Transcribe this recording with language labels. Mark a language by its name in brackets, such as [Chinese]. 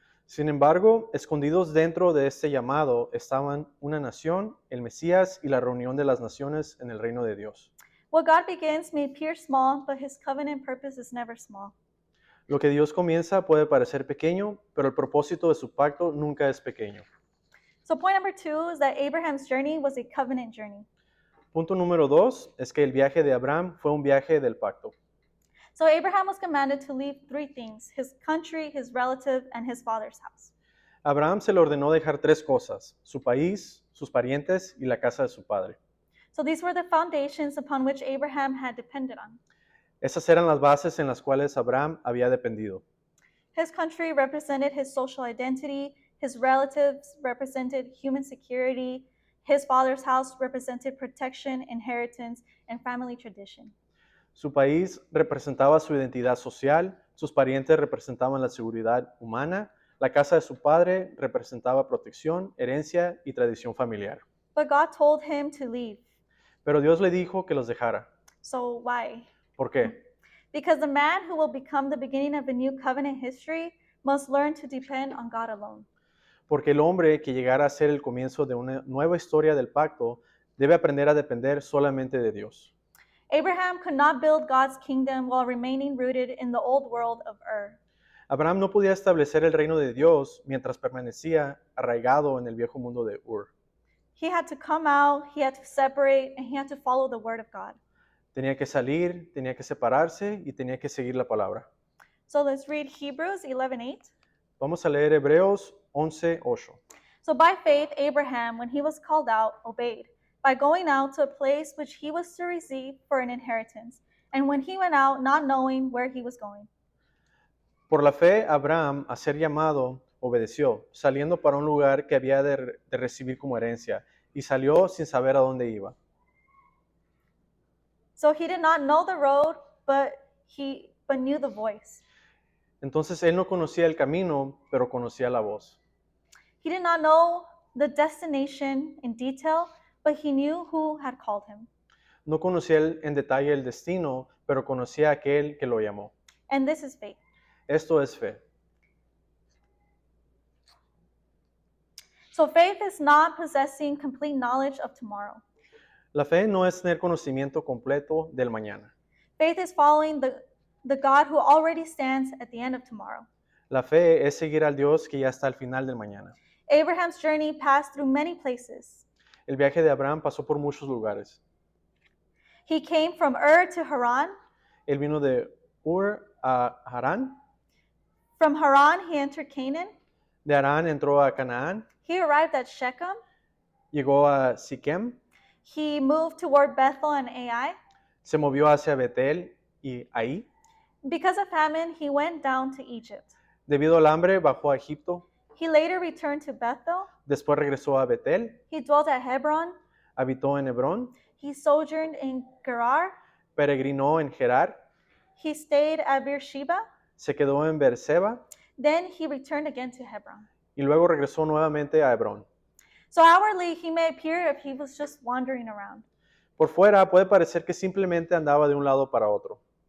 [Spanish] Sin embargo, escondidos dentro de este llamado estaban una nación, el Mesías y la reunión de las naciones en el reino de Dios. [English] What God begins may appear small, but his covenant purpose is never small. [Spanish] Lo que Dios comienza puede parecer pequeño, pero el propósito de su pacto nunca es pequeño. [English] So point number 2 is that Abraham's journey was a covenant journey. [Spanish] Punto número 2 es que el viaje de Abraham fue un viaje del pacto. [English] So Abraham was commanded to leave 3 things: his country, his relative, and his father's house. [Spanish] Abraham se le ordenó dejar 3 cosas: su país, sus parientes y la casa de su padre. [English] So these were the foundations upon which Abraham had depended on. [Spanish] Esas eran las bases en las cuales Abraham había dependido. [English] His country represented his social identity, his relatives represented human security, his father's house represented protection, inheritance, and family tradition. [Spanish] Su país representaba su identidad social, sus parientes representaban la seguridad humana, la casa de su padre representaba protección, herencia y tradición familiar. [English] But God told him to leave. [Spanish] Pero Dios le dijo que los dejara. [English] So why? [Spanish] ¿Por qué? [English] Because the man who will become the beginning of a new covenant history must learn to depend on God alone. [Spanish] Porque el hombre que llegara a ser el comienzo de una nueva historia del pacto debe aprender a depender solamente de Dios. [English] Abraham could not build God's kingdom while remaining rooted in the old world of Ur. [Spanish] Abraham no podía establecer el reino de Dios mientras permanecía arraigado en el viejo mundo de Ur. [English] He had to come out, he had to separate, and he had to follow the word of God. [Spanish] Tenía que salir, tenía que separarse y tenía que seguir la palabra. [English] So let's read Hebrews 11:8. [Spanish] Vamos a leer Hebreos 11:8. [English] So by faith, Abraham, when he was called out, obeyed, by going out to a place which he was to receive for an inheritance. And when he went out, not knowing where he was going. [Spanish] Por la fe, Abraham, a ser llamado, obedeció, saliendo para un lugar que había de recibir como herencia, y salió sin saber a dónde iba. [English] So he did not know the road, but knew the voice. [Spanish] Entonces él no conocía el camino, pero conocía la voz. [English] He did not know the destination in detail, but he knew who had called him. [Spanish] No conocía en detalle el destino, pero conocía a aquel que lo llamó. [English] And this is faith. [Spanish] Esto es fe. [English] So faith is not possessing complete knowledge of tomorrow. [Spanish] La fe no es tener conocimiento completo del mañana. [English] Faith is following the God who already stands at the end of tomorrow. [Spanish] La fe es seguir al Dios que ya está al final del mañana. [English] Abraham's journey passed through many places. [Spanish] El viaje de Abraham pasó por muchos lugares. [English] He came from Ur to Haran. [Spanish] Él vino de Ur a Harán. [English] From Haran, he entered Canaan. [Spanish] De Harán entró a Canaán. [English] He arrived at Shechem. [Spanish] Llegó a Siquem. [English] He moved toward Bethel and Ai. [Spanish] Se movió hacia Betel y Ahí. [English] Because of famine, he went down to Egypt. [Spanish] Debido al hambre, bajó a Egipto. [English] He later returned to Bethel. [Spanish] Después regresó a Betel. [English] He dwelt at Hebron. [Spanish] Habitó en Hebrón. [English] He sojourned in Gerar. [Spanish] Peregrinó en Gerar. [English] He stayed at Beersheba. [Spanish] Se quedó en Beerseba. [English] Then he returned again to Hebron. [Spanish] Y luego regresó nuevamente a Hebrón. [English] So outwardly, he may appear if he was just wandering around. [Spanish] Por fuera puede parecer que simplemente andaba de un lado para otro.